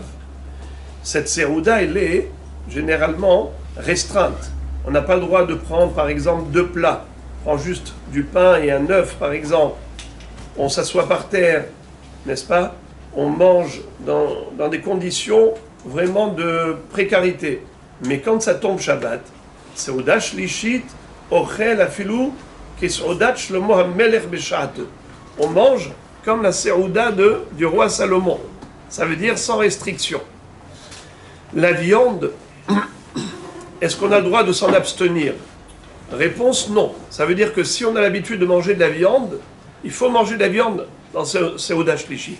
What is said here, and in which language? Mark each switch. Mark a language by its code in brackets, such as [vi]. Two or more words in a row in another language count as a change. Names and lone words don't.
[fr] Cette Seuda, elle est généralement restreinte. On n'a pas le droit de prendre, par exemple, 2 plats. On prend juste du pain et un œuf, par exemple. On s'assoit par terre, n'est-ce pas? On mange dans des conditions vraiment de précarité. Mais quand ça tombe [he] שבת, סעודה שלישית, אוכל אפילו כסעודת שלמה המלך בשעתו. [fr] On mange comme la Seuda du roi Salomon. Ça veut dire sans restriction. La viande, est-ce qu'on a le droit de s'en abstenir? Réponse non. Ça veut dire que si on a l'habitude de manger de la viande, il faut manger de la viande dans [he] סעודה שלישית.